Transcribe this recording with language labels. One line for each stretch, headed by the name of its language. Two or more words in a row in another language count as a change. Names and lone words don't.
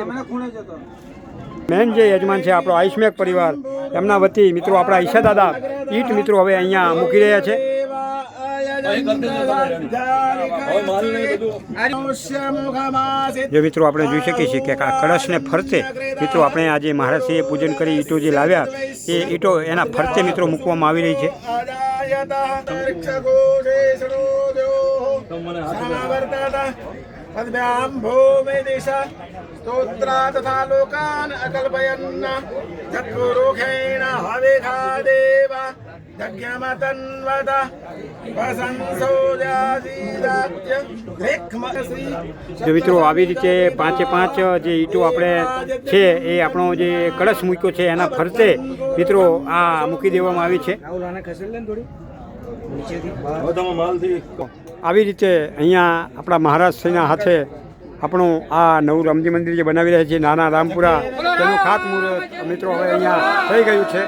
Gujarati: મેન જે યજમાન છે આપણો આયુષ્મેક પરિવાર એમના વતી મિત્રો આપણા ઈશા દાદા ઈંટ મિત્રો હવે અહીંયા મૂકી રહ્યા છે। જો મિત્રો આપણે જોઈ શકીએ છીએ કે આ કળશને ફરતે મિત્રો આપણે આજે મહારાજશ્રીએ પૂજન કરી ઈંટો જે લાવ્યા એ ઈંટો એના ફરતે મિત્રો મૂકવામાં આવી રહી છે।
Sanskrit: स्तोत्रा तथा लोकान अकल्पयन्न तत्पुरुषेण हविषा देव यज्ञमतन्वत
Gujarati: जो મિત્રો આવી રીતે 5 જે ઈંટો આપણે છે એ આપણો જે કળશ મૂક્યો છે એના ફરતે મિત્રો આ મૂકી દેવામાં આવી છે। આવી રીતે અહીંયા આપણા મહારાજશ્રીના હાથે આપણું આ નવું રામજી મંદિર જે બનાવી રહ્યા છે નાના રામપુરા તેનું ખાતમુહૂર્ત મિત્રો હવે અહીંયા થઈ ગયું છે।